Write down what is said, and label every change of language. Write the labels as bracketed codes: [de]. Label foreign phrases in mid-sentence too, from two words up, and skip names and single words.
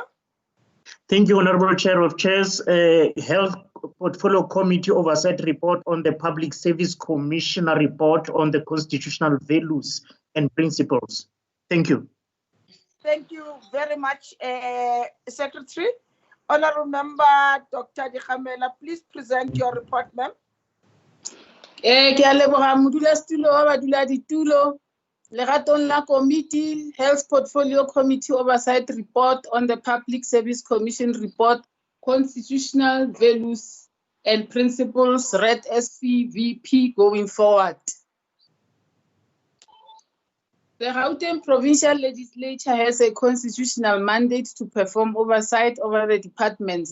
[en] Thank you, Honorable Chair of Chairs. Health Portfolio Committee Oversight Report on the Public Service Commissioner Report on the Constitutional Values and Principles. Thank you. Thank you very much, Secretary. Honorable Member Dr. Dikhamela, please present your report, ma'am. [nso] Ke a leboga modulasetulo wa baduladitulo. Legatong la [en] Committee, Health Portfolio Committee Oversight Report on the Public Service Commission Report, Constitutional Values and Principles, read SPVP going forward. The Gauteng Provincial Legislature has a constitutional mandate to perform oversight over the departments.